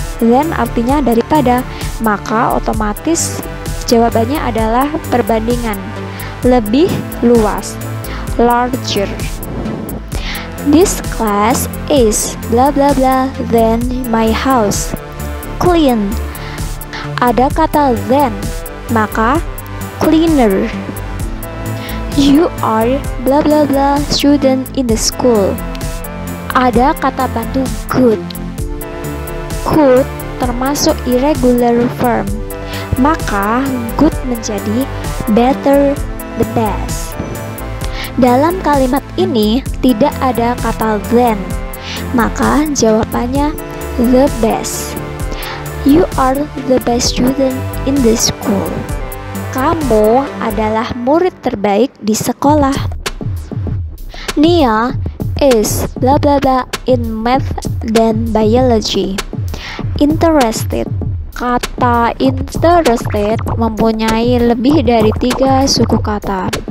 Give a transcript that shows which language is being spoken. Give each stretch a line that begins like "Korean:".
Indonesian: Than artinya daripada, maka otomatis jawabannya adalah perbandingan, lebih luas, larger.
English: This class is bla bla bla than my house. Clean.
Indonesian: Ada kata than, maka cleaner.
English: You are bla bla bla student in the school.
Indonesian: Ada kata bantu good. Good termasuk irregular form, maka good menjadi better, the best. Dalam kalimat ini tidak ada kata than, maka jawabannya the best.
English: You are the best student in the school.
Indonesian: Kamu adalah murid terbaik di sekolah.
English: Nia is blah blah blah in math dan biology. Interested.
Indonesian: Kata interested mempunyai lebih dari 3 suku kata.